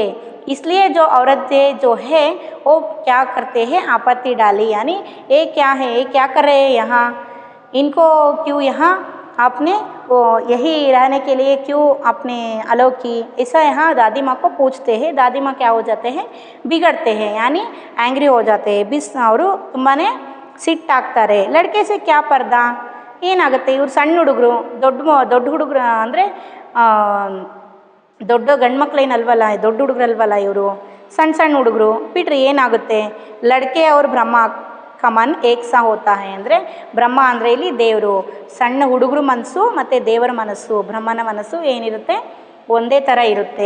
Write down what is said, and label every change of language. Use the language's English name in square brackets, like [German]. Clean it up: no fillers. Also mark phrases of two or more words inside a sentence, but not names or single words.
[Hindi] इसलिए जो औरतें जो है वो क्या करते हैं, आपत्ति डाली. यानी ये क्या है, ये क्या कर रहे हैं यहाँ, इनको क्यों यहाँ आपने वो यही रहने के लिए क्यों आपने अलो की, ऐसा यहाँ दादी माँ को पूछते हैं. दादी माँ क्या हो जाते हैं, बिगड़ते हैं, यानी एंग्री हो जाते हैं. [Kannada] बिस ಅವರು ತುಂಬಾ ಸಿಟ್ಟಾಗ್ತಾರೆ. [Hindi] लड़के से क्या पर्दा, [Kannada] ಏನಾಗುತ್ತೆ, ಇವ್ರು ಸಣ್ಣ ಹುಡುಗರು, ದೊಡ್ಡ ಹುಡುಗರು ಅಂದರೆ ದೊಡ್ಡ ಗಂಡು ಮಕ್ಕಳೇನಲ್ವಲ್ಲ, ದೊಡ್ಡ ಹುಡುಗರಲ್ವಲ್ಲ ಇವರು, ಸಣ್ಣ ಹುಡುಗರು ಬಿಟ್ರೆ ಏನಾಗುತ್ತೆ. [Hindi] लड़के और ब्रह्म कमन एकसा होता है [Kannada] ಅಂದರೆ ಬ್ರಹ್ಮ ಅಂದರೆ ಇಲ್ಲಿ ದೇವರು, ಸಣ್ಣ ಹುಡುಗರು ಮನಸ್ಸು ಮತ್ತು ದೇವರ ಮನಸ್ಸು, ಬ್ರಹ್ಮನ ಮನಸ್ಸು ಏನಿರುತ್ತೆ ಒಂದೇ ಥರ ಇರುತ್ತೆ.